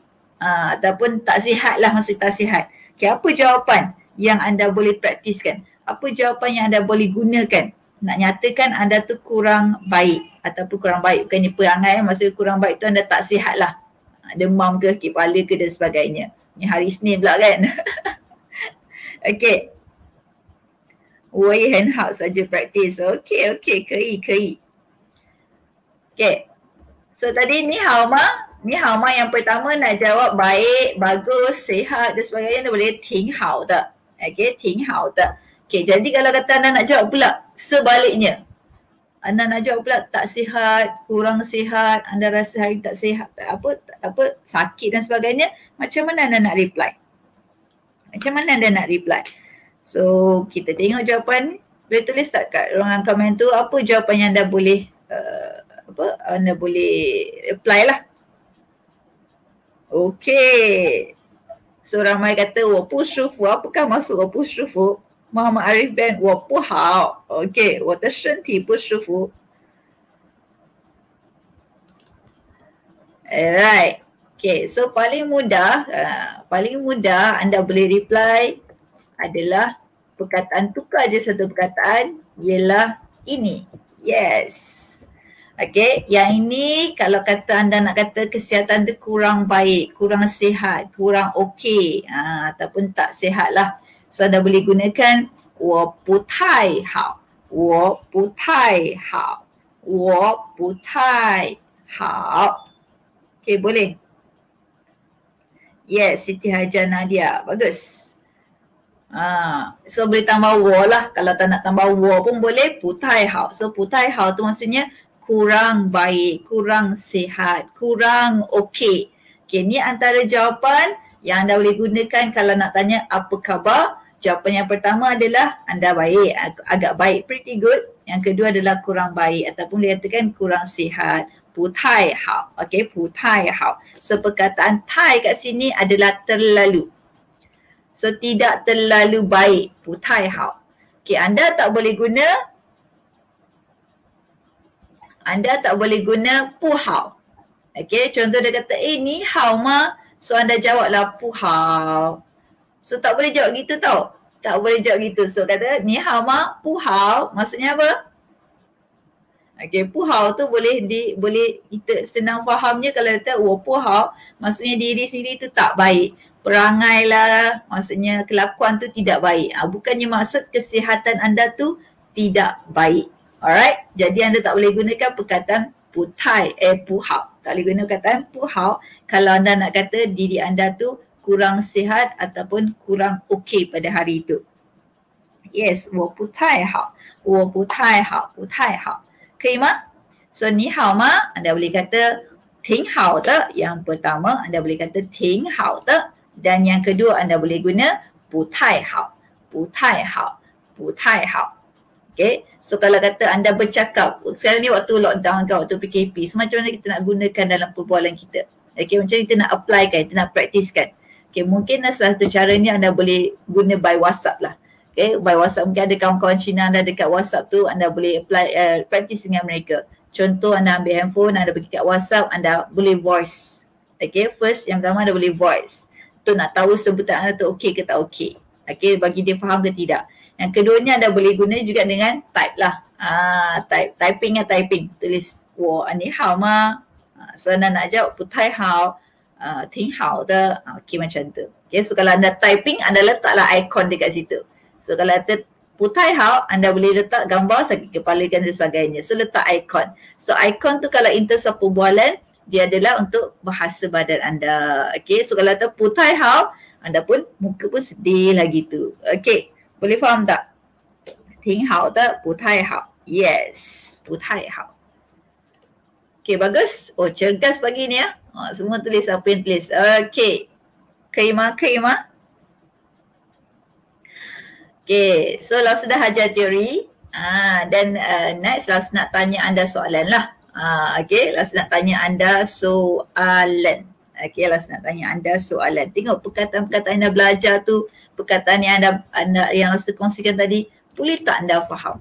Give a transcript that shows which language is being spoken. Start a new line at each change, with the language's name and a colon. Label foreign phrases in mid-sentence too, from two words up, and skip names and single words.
Malay: Ataupun tak sihat lah, masih tak sihat. Okay, apa jawapan yang anda boleh praktiskan? Apa jawapan yang anda boleh gunakan? Nak nyatakan anda tu kurang baik ataupun kurang baik, bukannya perangai, maksudnya kurang baik tu anda tak sihat lah, demam ke, sakit kepala ke dan sebagainya. Ni hari Isnin pula kan. Okay,
Chinese: 我也很好
Malay: saja praktis.
Chinese: Okay,可以.
Malay: Okay, so tadi
Chinese: 你好吗,
Malay: yang pertama nak jawab baik, bagus, sihat dan sebagainya, anda boleh
Chinese: 挺好的. Okay, 挺好的.
Malay: Okay, jadi kalau kata anda nak jawab pula sebaliknya, anda nak jawab pula tak sihat, kurang sihat, anda rasa hari tak sihat, sakit dan sebagainya, macam mana anda nak reply? So kita tengok jawapan, boleh tulis tak kat ruangan komen tu apa jawapan yang anda boleh anda boleh apply lah. Okay, so ramai kata
Chinese: 我不舒服,
Malay: apakah maksud
Chinese: 我不舒服? Muhammad Arif Ben, 我不好. Okay, 我的身体不舒服.
Malay: Alright. Okay, so paling mudah anda boleh reply adalah perkataan, tukar je satu perkataan, ialah ini. Yes. Okay, yang ini kalau kata anda nak kata kesihatan tu kurang baik, kurang sihat, kurang okey, ataupun tak sihat lah. So anda boleh gunakan
Chinese: 我不太好, 我不太好,
Malay: 我不太好. Okay, boleh. Yes, Siti Hajar Nadia. Bagus. So boleh tambah 我 lah. Kalau tak nak tambah 我 pun boleh
Chinese: 不太好.
Malay: So
Chinese: 不太好
Malay: tu maksudnya kurang baik, kurang sihat, kurang okey. Okay, ni antara jawapan yang anda boleh gunakan kalau nak tanya apa khabar. Jawapan yang pertama adalah anda baik, agak baik,
English: pretty good.
Malay: Yang kedua adalah kurang baik ataupun boleh katakan kurang sihat,
Chinese: 不太好. Okay, 不太好.
Malay: So perkataan 太 kat sini adalah terlalu. So tidak terlalu baik,
Chinese: 不太好.
Malay: Okay, anda tak boleh guna 不好. Okay, contoh dia kata,
Chinese: 你好吗?
Malay: So anda jawablah 不好. So tak boleh jawab gitu tau. Tak boleh jawab gitu. So kata
Chinese: 你好吗, 不好.
Malay: Maksudnya apa? Okay, 不好 tu boleh kita senang fahamnya kalau kata
Chinese: 我不好,
Malay: maksudnya diri sendiri tu tak baik. Perangai lah, maksudnya kelakuan tu tidak baik. Bukannya maksud kesihatan anda tu tidak baik. Alright, jadi anda tak boleh gunakan perkataan 不太, 不好. Tak boleh guna perkataan 不好 kalau anda nak kata diri anda tu kurang sihat ataupun kurang okey pada hari itu. Yes,
Chinese: 我不太好, 我不太好, 不太好. 可以吗? So, 你好吗?
Malay: Anda boleh kata
Chinese: 挺好的.
Malay: Yang pertama, anda boleh kata
Chinese: 挺好的.
Malay: Dan yang kedua, anda boleh guna
Chinese: 不太好, 不太好, 不太好.
Malay: Okay, so kalau kata anda bercakap, sekarang ni waktu lockdown kan, waktu PKP, so macam mana kita nak gunakan dalam perbualan kita? Okay, macam mana kita nak apply kan, kita nak praktiskan. Okay, mungkin salah satu caranya anda boleh guna by WhatsApp lah. Okay, by WhatsApp mungkin ada kawan-kawan Cina anda dekat WhatsApp tu, anda boleh apply, practice dengan mereka. Contoh anda ambil handphone, anda pergi kat WhatsApp, anda boleh voice. Okay, first yang pertama anda boleh voice. Tu nak tahu sebutan anda tu okey ke tak okey. Okay, bagi dia faham ke tidak. Yang keduanya anda boleh guna juga dengan type lah. Typing. Tulis,
Chinese: 我你好吗?
Malay: So anda nak jawab
Chinese: 不太好, 挺好的.
Malay: Okay, macam tu. Okay, so kalau anda typing, anda letaklah icon dekat situ. So kalau ada
Chinese: 不太好,
Malay: anda boleh letak gambar sakit kepala dan sebagainya. So letak icon. So icon tu kalau in terms of perbualan, dia adalah untuk bahasa badan anda. Okay, so kalau ada
Chinese: 不太好,
Malay: anda pun muka pun sedih lagi tu. Okay, boleh faham tak?
Chinese: 挺好的, 不太好. Yes, 不太好.
Malay: Okay, bagus. Oh, cergas pagi ni ya. Semua tulis apa yang tulis.
Chinese: Okay. 可以吗？可以吗？
Malay: Okay, so Laus dah ajar teori. Dan next Laus nak tanya anda soalan lah. Okay, Laus nak tanya anda soalan. Okay, Laus nak tanya anda soalan. Tengok perkataan-perkataan anda belajar tu, perkataan yang anda yang Laus kongsikan tadi, boleh tak anda faham?